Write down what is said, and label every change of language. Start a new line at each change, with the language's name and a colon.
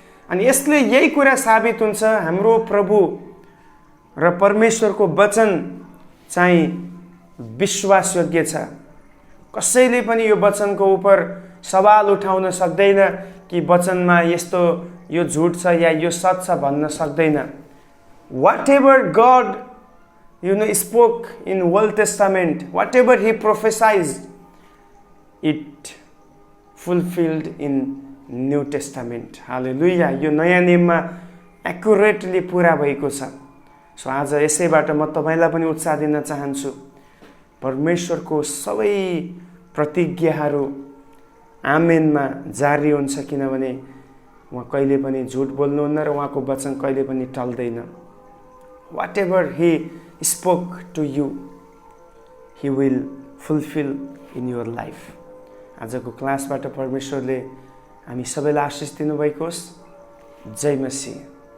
Nepali: अनि यसले यही कुरा साबित हुन्छ, हाम्रो प्रभु र परमेश्वरको वचन चाहिँ विश्वासयोग्य छ। कसैले पनि यो वचनको उपर सवाल उठाउन सक्दैन कि वचनमा यस्तो यो झुट छ या यो सच छ भन्न सक्दैन।
English: Whatever God spoke in Old Testament, whatever he prophesied, it fulfilled in New Testament. Hallelujah.
Nepali: यो नयाँ नियममा एक्युरेटली पूरा भएको छ। सो आज यसैबाट म तपाईलाई पनि उत्साह दिन चाहन्छु। परमेश्वरको सबै प्रतिज्ञाहरू आमेनमा जारी हुन्छ, किनभने उहाँ कहिले पनि झुट बोल्नुहुन्न र उहाँको वचन कहिले पनि टल्दैन।
English: Whatever he spoke to you, he will fulfill in your life.
Nepali: आजको क्लासबाट परमेश्वरले हामी सबैलाई आशिष दिनुभएको होस्। जय मसीह।